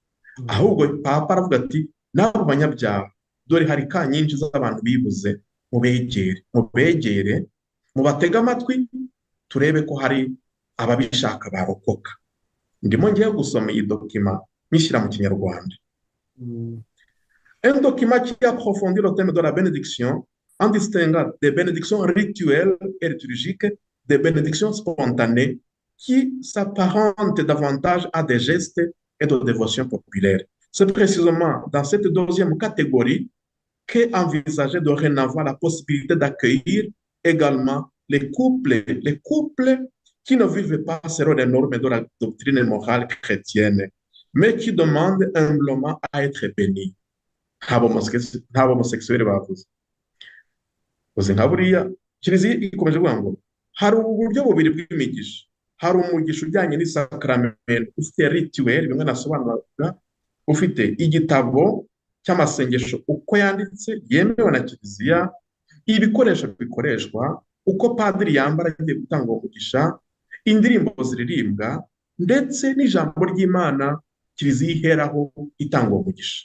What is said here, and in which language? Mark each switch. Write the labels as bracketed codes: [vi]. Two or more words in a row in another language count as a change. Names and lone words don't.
[rw] Ahubwo Papa aravuga ati n'abo banyabyaha dore hari ka nyinshi z'abantu bibuze, mubegere, mubatege amatwi, turebe ko hari ababishaka barokoka. Ndimo ngiye gusoma iyi dokima nyishyira mu Kinyarwanda. [fr] Un document qui approfondit le thème de la bénédiction en distinguant des bénédictions rituelles et liturgiques des bénédictions spontanées qui s'apparentent davantage à des gestes et de dévotion populaire. C'est précisément dans cette deuxième catégorie qu'est envisagé dorénavant la possibilité d'accueillir également les couples qui ne vivent pas selon les normes de la doctrine morale chrétienne, mais qui demandent humblement à être bénis. [rw] nta homosexuel bavuze. Uzi nka buriya kiliziya ikomeje kuvuga ngo hari uburyo bubiri bw'imigisha. Hari umugisha ujyanye n'isakaramentu ufite rituel, bimwe nasobanuraga, ufite igitabo cy'amasengesho uko yanditse yemewe na kiliziya, ibikoresho bikoreshwa, uko padiri yambara agiye gutanga umugisha, indirimbo ziririmbwa, ndetse n'ijambo ry'Imana kiliziya iheraho itanga umugisha.